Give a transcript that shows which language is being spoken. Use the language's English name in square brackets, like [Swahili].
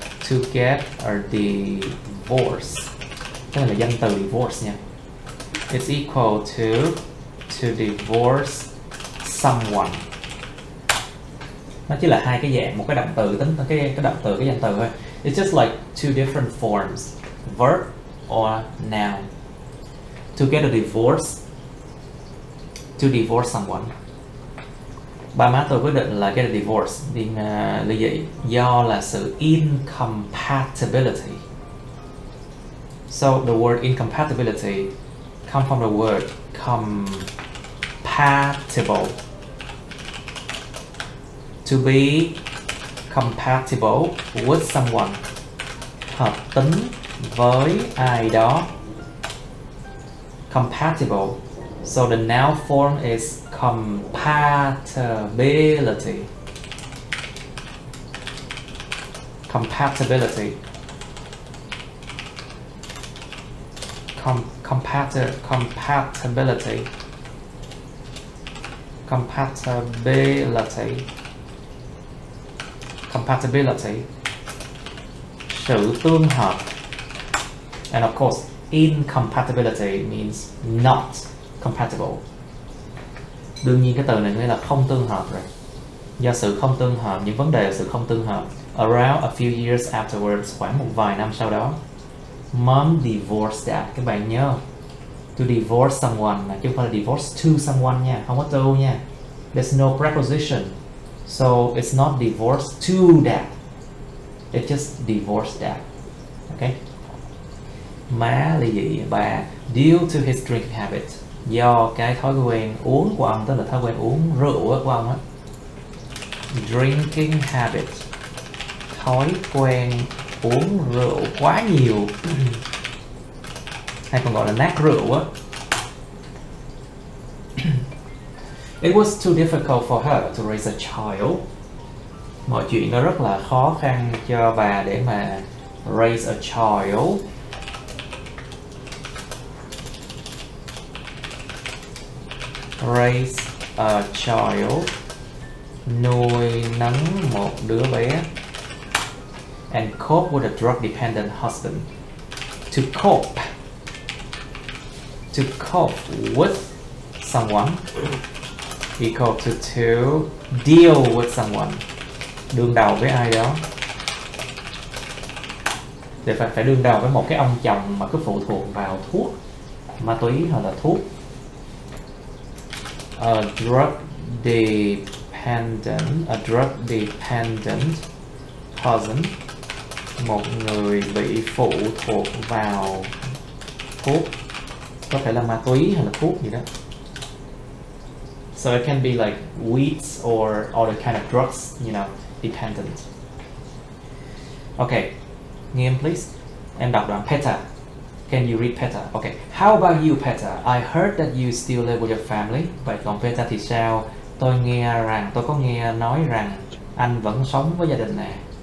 [English] To get a divorce. [Vietnamese] Cái này là danh từ divorce nha. [English] It's equal to divorce someone. [Vietnamese] Nó chỉ là hai cái dạng, một cái động từ tính cái động từ, cái danh từ thôi. [English] It's just like two different forms, verb or noun. To get a divorce, to divorce someone. [Vietnamese] Ba má tôi quyết định là [English] get a divorce, [Vietnamese] ly dị, do là sự incompatibility. [English] So the word incompatibility come from the word compatible. To be compatible with someone. [Vietnamese] Hợp tính với ai đó. Compatible. [English] So the noun form is compatibility. Compatibility. Compatibility. Compatibility. [Vietnamese] Sự tương hợp. [English] And of course, incompatibility means not compatible. [Vietnamese] Đương nhiên cái từ này nghĩa là không tương hợp rồi. Do sự không tương hợp, những vấn đề sự không tương hợp. [English] Around a few years afterwards, [Vietnamese] khoảng một vài năm sau đó, [English] Mom divorced Dad. [Vietnamese] Các bạn nhớ, [English] to divorce someone [Vietnamese] chứ không phải là [English] divorce to someone [Vietnamese] nha, không có to nha. [English] There's no preposition, so it's not divorce to Dad. It's just divorce Dad. Okay. [Vietnamese] Má ly dị bà [English] due to his drinking habit, [Vietnamese] do cái thói quen uống của ông, tức là thói quen uống rượu của ông á. [English] Drinking habit, [Vietnamese] thói quen uống rượu quá nhiều, hay còn gọi là nát rượu á. [English] It was too difficult for her to raise a child. [Vietnamese] Mọi chuyện nó rất là khó khăn cho bà để mà [English] raise a child. Raise a child, [Vietnamese] nuôi nấng một đứa bé. [English] And cope with a drug dependent husband. To cope with someone [Vietnamese] equal to deal with someone, đương đầu với ai đó, để phải đương đầu với một cái ông chồng mà cứ phụ thuộc vào thuốc, ma túy hoặc là thuốc. [English] A drug dependent person, [Vietnamese] một người bị phụ thuộc vào thuốc, có thể là ma túy hay là thuốc gì đó. [English] So it can be like weeds or other kind of drugs, you know, dependent. Okay, Nghiêm please. [Vietnamese] Em đọc đoạn Peter. [English] Can you read Peter? Okay. How about you, Peter? I heard that you still live with your family. [Vietnamese] Vậy còn Peter thì sao? Tôi có nghe nói rằng anh vẫn sống với gia đình nè.